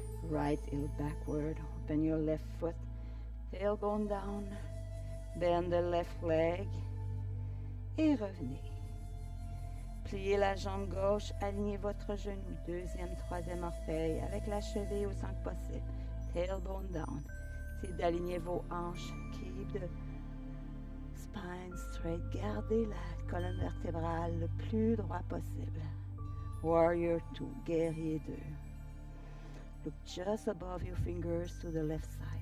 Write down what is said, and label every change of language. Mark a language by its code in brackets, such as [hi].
[en] Right heel backward. Open your left foot. Tailbone down. Bend the left leg. [fr] Et revenez. Pliez la jambe gauche. Alignez votre genou. Deuxième, troisième orteil avec la cheville au centre possible. [en] Tailbone down. [fr] C'est d'aligner vos hanches. [en] Keep the spine straight. [fr] Gardez la colonne vertébrale le plus droit possible. [en] Warrior 2, guerrier 2. Look just above your fingers to the left side.